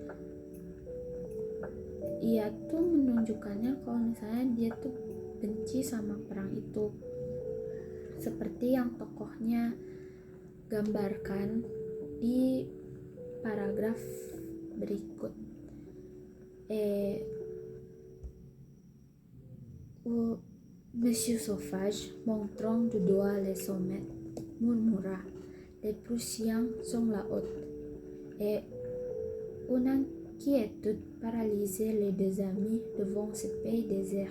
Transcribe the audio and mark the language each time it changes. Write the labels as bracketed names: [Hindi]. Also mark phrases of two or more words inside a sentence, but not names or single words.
[Indonesian] Ia tuh menunjukkannya kalau misalnya dia tuh benci sama perang itu, seperti yang tokohnya gambarkan di paragraf berikut. [French] Monsieur Sauvage, montrant du doigt les sommets, murmura: les Prussiens sont là-haut. Et une inquiétude paralysait les deux amis devant ce pays désert.